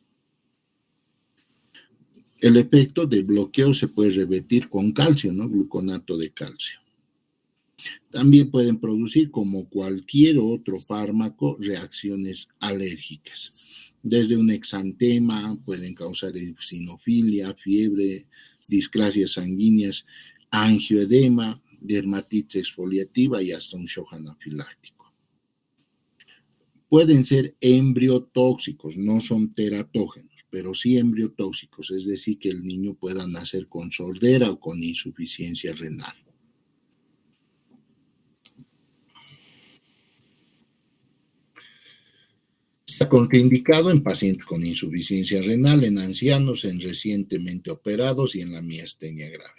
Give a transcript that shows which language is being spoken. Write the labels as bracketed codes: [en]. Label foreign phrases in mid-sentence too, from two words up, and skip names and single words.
[es] El efecto del bloqueo se puede revertir con calcio, ¿no? Gluconato de calcio. También pueden producir, como cualquier otro fármaco, reacciones alérgicas. Desde un exantema, pueden causar eosinofilia, fiebre, discrasias sanguíneas, angioedema, dermatitis exfoliativa y hasta un shock anafiláctico. Pueden ser embriotóxicos, no son teratógenos, pero sí embriotóxicos, es decir, que el niño pueda nacer con sordera o con insuficiencia renal. Está contraindicado en pacientes con insuficiencia renal, en ancianos, en recientemente operados y en la miastenia grave.